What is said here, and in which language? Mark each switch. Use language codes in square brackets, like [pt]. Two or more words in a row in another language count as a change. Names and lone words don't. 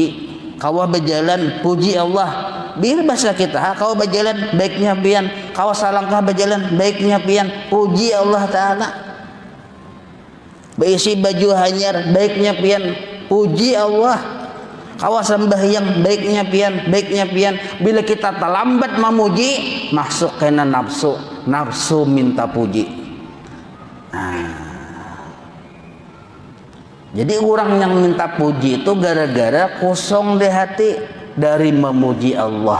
[bjn] Kau berjalan puji Allah, biar bahasa kita, kau berjalan baiknya pian, kau salangkah berjalan baiknya pian, puji Allah Ta'ala. Berisi baju hanyar baiknya pian, puji Allah. Kawa sembahyang baiknya pian. [id] Bila kita terlambat memuji, masuk kena nafsu minta puji. Jadi orang yang minta puji itu gara-gara kosong di hati dari memuji Allah.